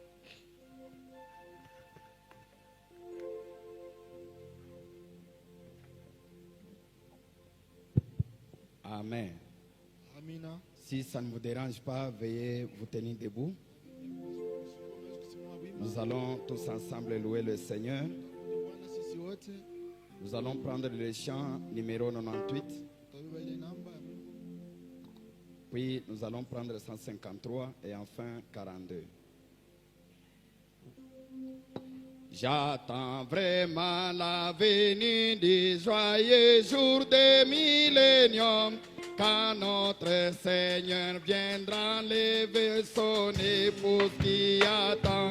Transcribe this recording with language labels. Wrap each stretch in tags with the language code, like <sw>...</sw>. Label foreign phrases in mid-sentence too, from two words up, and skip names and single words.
<fr>Amen. Amina. Si ça ne vous dérange pas, veuillez vous tenir debout. Nous allons tous ensemble louer le Seigneur.</fr> <sw>Bwana sisi wote</sw> <fr>Nous allons prendre le chant numéro 98.</fr> <sw>tutabeba ile namba ya Mungu.</sw> <fr>Puis nous allons prendre 153 et enfin 42. J'attends vraiment la venue du joyeux jour des milléniums, quand notre Seigneur viendra lever son épouse qui attend.</fr>